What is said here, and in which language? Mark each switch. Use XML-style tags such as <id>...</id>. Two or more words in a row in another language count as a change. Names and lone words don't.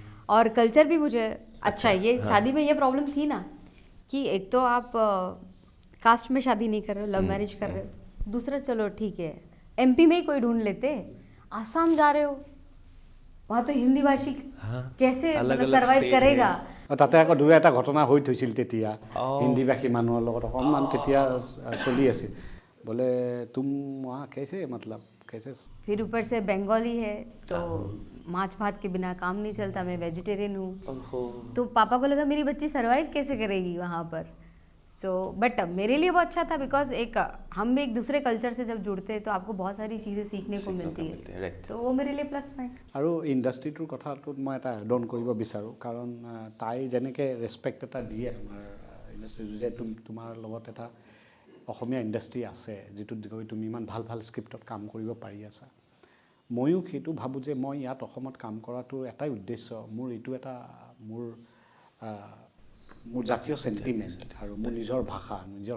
<hi>और कल्चर भी मुझे अच्छा है ये शादी में ये प्रॉब्लम थी ना कि एक तो आप कास्ट में शादी नहीं कर रहे हो</hi> <en>love marriage</en> <hi>कर रहे हो दूसरा चलो ठीक है एमपी में ही कोई ढूंढ लेते आसाम जा रहे हो वहाँ तो हिंदी भाषी हाँ, कैसे अलग-अलग सर्वाइव state करेगा</hi> <as>তাতে আকৌ দুই এটা ঘটনা হৈ থৈছিল তেতিয়া হিন্দীভাষী মানুহৰ লগত অকণমান তেতিয়া চলি আছিল বোলে</as> <hi>तुम वहाँ कैसे मतलब कैसे फिर ऊपर से बंगाली है तो माछ भात के बिना काम नहीं चलता मैं वेजिटेरियन हूँ तो पापा को लगा मेरी बच्ची सर्वाइव कैसे करेगी वहाँ पर</hi> <en>so but</en> <hi>मेरे लिए वो अच्छा था बिकॉज एक हम भी एक दूसरे कल्चर से जब जुड़ते हैं तो आपको बहुत सारी चीज़ें सीखने को मिलती है तो वो मेरे लिए</hi> <en>plus point</en> <as>আৰু ইণ্ডাষ্ট্ৰিটোৰ কথাটোত মই এটা</as> <en>add on</en> <as>কৰিব বিচাৰোঁ কাৰণ তাই যেনেকৈ ৰেচপেক্ট এটা দিয়ে আমাৰ ইণ্ডাষ্ট্ৰি যে তোমাৰ লগত এটা অসমীয়া ইণ্ডাষ্ট্ৰি আছে যিটোত গৈ তুমি ইমান ভাল ভাল স্ক্ৰিপ্টত কাম কৰিব পাৰি আছা ময়ো সেইটো ভাবোঁ যে মই ইয়াত অসমত কাম কৰাটোৰ এটাই উদ্দেশ্য মোৰ এইটো এটা মোৰ জাতীয় চেণ্টিমেণ্ট আৰু মোৰ নিজৰ ভাষা নিজৰ</as>